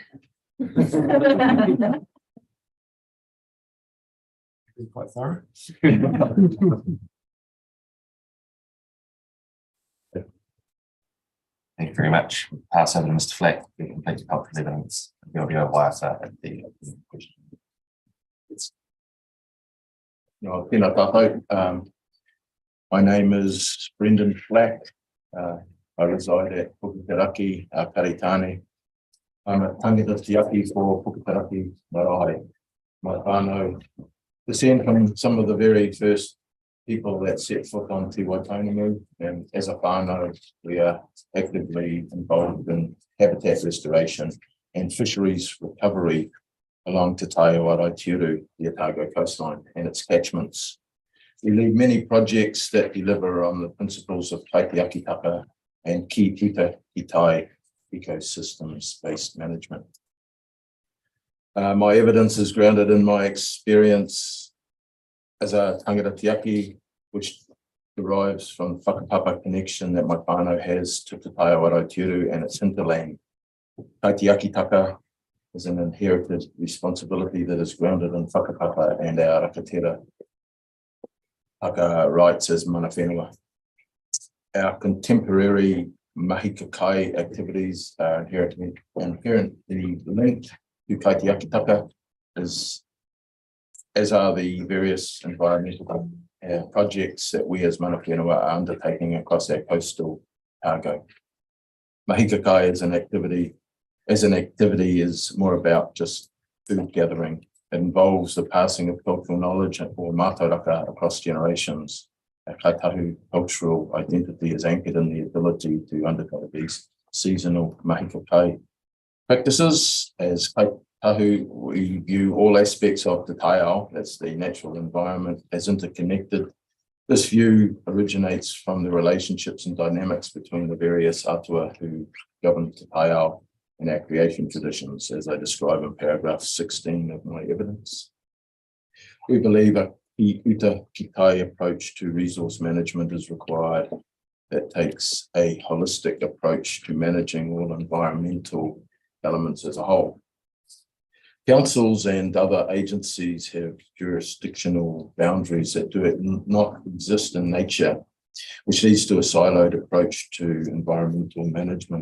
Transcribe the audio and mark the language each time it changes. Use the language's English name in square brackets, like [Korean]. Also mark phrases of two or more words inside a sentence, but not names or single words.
[English] Quite thorough. Thank you very much. Pass over to Mr. Flack to complete the cultural evidence. The audio wires at the question. No, [Māori] tēnā tātou. [English] My name is Brendan Flack. I reside at Puketeraki, Karitane. I'm a [Māori] tangata tiaki [English] for Puketeraki, Marae. My whānau descend from some of the very first people that set foot on Te Waitonamu, and as a whānau, we are actively involved in habitat restoration and fisheries recovery along Te Taiowarai-Tiru, the Otago coastline and its catchments. We lead many projects that deliver on the principles of kaitiakitaka and [Māori] ki tita ki tai [English] ecosystems-based management. My evidence is grounded in my experience as a [Māori] tangata tiaki, [English] which derives from the whakapapa connection that my whānau has to Te Taiowarai-Tiru and its hinterland. Kaitiakitaka is an inherited responsibility that is grounded in whakapapa and our [Māori] rakatera haka [English] rights as [Māori] mana whenua. [English] Our contemporary [Māori] mahi kakai [English] activities are inherently linked to kaitiakitaka, as are the various environmental projects that we as [Māori] mana whenua [English] are undertaking across our coastal cargo. [Māori] Mahi kakai [English] as an activity is more about just food gathering. It involves the passing of cultural knowledge or mātauraka across generations. Our kaitahu cultural identity is anchored in the ability to undergo these seasonal [Māori] mahi kakai [English] practices. As kaitahu, we view all aspects of [Māori] te taiao, [English] that's the natural environment, as interconnected. This view originates from the relationships and dynamics between the various atua who govern [Māori] te taiao [English] and our creation traditions, as I describe in paragraph 16 of my evidence. We believe a [Māori] ki uta ki tai [English] approach to resource management is required that takes a holistic approach to managing all environmental elements as a whole. Councils and other agencies have jurisdictional boundaries that do not exist in nature, which leads to a siloed approach to environmental management.